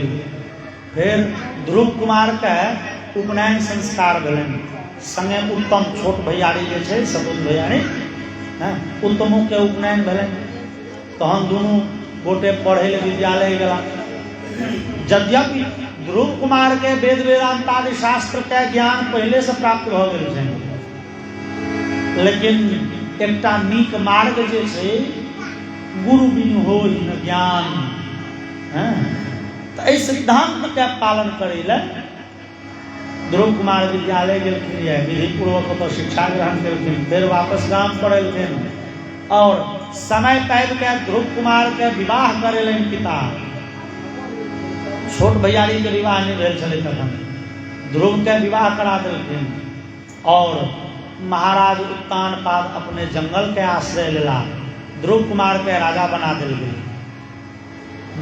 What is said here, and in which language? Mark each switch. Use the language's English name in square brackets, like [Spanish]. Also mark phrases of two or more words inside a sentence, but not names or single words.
[Maithili] फिर ध्रुव कुमार के उपनयन संस्कार भेलनि, संगे उत्तम छोट भैयारी जे छै सतुत भैयारी उत्तमों के उपनयन भेलनि। तहन दुनू गोटे पढ़े ले विद्यालय गेला। यद्यपि ध्रुव कुमार के वेद वेदांतादि शास्त्र के ज्ञान पहले से प्राप्त भ गेल छनि, लेकिन एकटा नीक मार्ग जे छै गुरु बिनु होई न ज्ञान, तो एहि सिद्धांत के पालन करे ले ध्रुव कुमार विद्यालय गेलखिन, विधि पूर्वक ओतऽ शिक्षा ग्रहण केलखिन। फिर वापस गाम पर एलखिन और समय पाबि के ध्रुव कुमार के विवाह करेलनि पिता। छोट भैयारी के विवाह नहीं भेल छलै तखन, ध्रुव के विवाह करा देलखिन और महाराज उत्तानपाद अपने जंगल के आश्रय लेला, ध्रुव कुमार के राजा बना देल गेल।